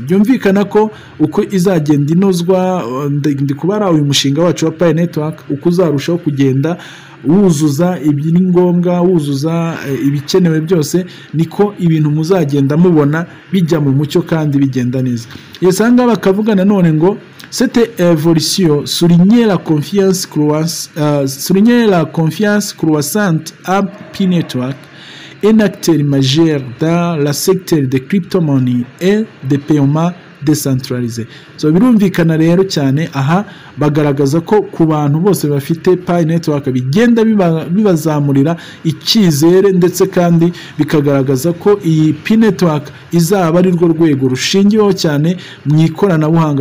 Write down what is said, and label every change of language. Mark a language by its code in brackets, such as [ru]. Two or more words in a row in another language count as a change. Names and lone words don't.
[rw] Byumvikana ko uko izagenda inozwa, ndi kubara uyu mushinga wacu wa Pi Network uko uzarushaho kugenda wuzuza ibiri ngombwa, wuzuza ibikenewe byose, niko ibintu muzagenda mubona bijya mu mucyo kandi bigenda neza. Yesanga bakavuga nanone ngo [fr] cette évolution soulignait la confiance croissante à Pi Network, un acteur majeur dans le secteur des crypto-monnaies et des paiements décentralisés. [rw] So birumvikana rero cyane aha bagaragaza ko ku bantu bose bafite Pi Network bigenda bibazamurira icyizere, ndetse kandi bikagaragaza ko iyi Pi Network izaba ari rwo rwego rushingiyeho cyane mu ikoranabuhanga.